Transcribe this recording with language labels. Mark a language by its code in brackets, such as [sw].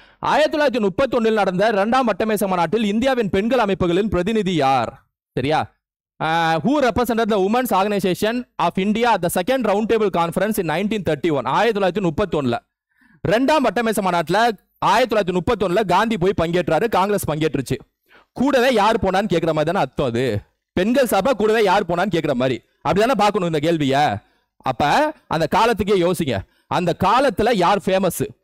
[ta] 1931 நடந்த 2ஆம் வட்டமேசை மாநாட்டில் இந்தியாவின் பெண்கள் அமைப்புகளின் பிரதிநிதி யார்? சரியா? [en] Who represented the Women's Organization of India at the second roundtable conference in 1931? [ta] 1931 2ஆம் வட்டமேசை மாநாட்டில் 1931 காந்தி போய் பங்கேற்றாரு, காங்கிரஸ் பங்கேற்றுச்சு. கூடவே யார் போனான்னு கேட்கிற மாதிரி தானே அர்த்தம். அது பெண்கள் சபை கூடவே யார் போனான்னு கேட்கிற மாதிரி அப்படிதானே பார்க்கணும் இந்த கேள்விய. அப்ப அந்த காலத்துக்கே யோசிங்க, அந்த காலத்துல யார் ஃபேமஸ்?